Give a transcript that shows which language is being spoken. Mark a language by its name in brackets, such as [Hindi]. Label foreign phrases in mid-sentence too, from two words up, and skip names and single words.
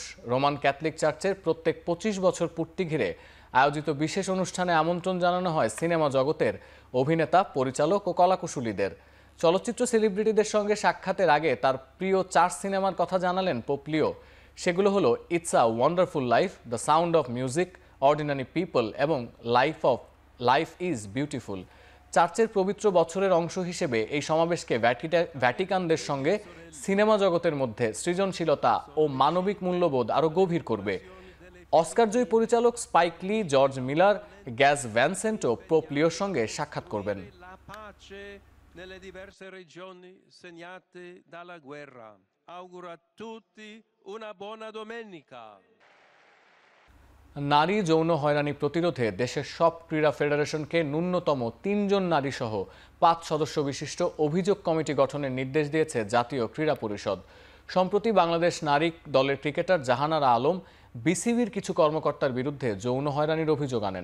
[Bangla] রোমান ক্যাথলিক চার্চের প্রত্যেক 25 বছর পূর্তি ঘিরে আয়োজিত বিশেষ অনুষ্ঠানে আমন্ত্রণ জানানো হয় সিনেমা জগতের অভিনেতা, পরিচালক ও কলাকুশলীদের। চলচ্চিত্র সেলিব্রিটিদের সঙ্গে সাক্ষাতের আগে তার প্রিয় 4 সিনেমার কথা জানালেন পোপ লিও। সেগুলো হলো ইটস আ ওয়ান্ডারফুল লাইফ, দ্য সাউন্ড অফ মিউজিক, অর্ডিনারি পিপল এবং লাইফ ইজ বিউটিফুল। চার্চের পবিত্র বছরের অংশ হিসেবে এই সমাবেশকে ভ্যাটিকানদের সঙ্গে সিনেমা জগতের মধ্যে সৃজনশীলতা ও মানবিক মূল্যবোধ আরও গভীর করবে। অস্কারজয়ী পরিচালক স্পাইক লি, জর্জ মিলার, গ্যাস ভ্যান সেন্টও পোপ লিওর সঙ্গে সাক্ষাৎ করবেন। [Italian] nelle diverse regioni segnate dalla guerra. Auguro a tutti una buona domenica. [Bangla] নারী যৌন হয়রানি প্রতিরোধে দেশের সব ক্রীড়া ফেডারেশনকে ন্যূনতম 3 জন নারী সহ 5 সদস্য বিশিষ্ট অভিযোগ কমিটি গঠনের নির্দেশ দিয়েছে জাতীয় ক্রীড়া পরিষদ। সম্প্রতি বাংলাদেশ নারী দলের ক্রিকেটার জাহানারা আলম বিসিবির কিছু কর্মকর্তার বিরুদ্ধে যৌন হয়রানির অভিযোগ আনেন।